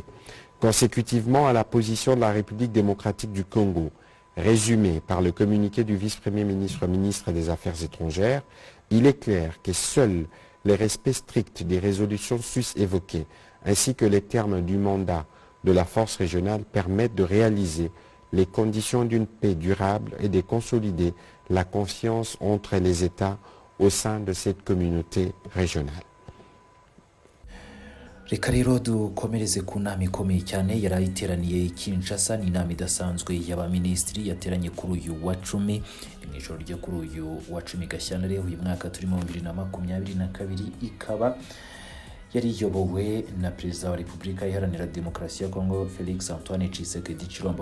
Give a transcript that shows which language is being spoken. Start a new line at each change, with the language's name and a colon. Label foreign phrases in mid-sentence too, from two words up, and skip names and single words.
French: Consécutivement à la position de la République démocratique du Congo, résumée par le communiqué du vice-premier ministre, ministre des Affaires étrangères, il est clair que seuls les respects stricts des résolutions sus évoquées, ainsi que les termes du mandat de la force régionale permettent de réaliser les conditions d'une paix durable et de consolider la confiance entre les États au sein de cette communauté régionale.
Kinyarwanda: Reka rero dukomereze ku nama ikomeye cyane yari iteraniye i Kinshasa. Ni inama idasanzwe y'abaminisitiri yateranye kuri uyu wa 10 mu ijoro ryo kuri uyu wa 10 Gashyantare uyu mwaka turimo 2022, ikaba yari iyobowe na Perezida wa Repubulika Iharanira Demokarasi ya Kongo Felix Antoine Tshisekedi Tshilombo.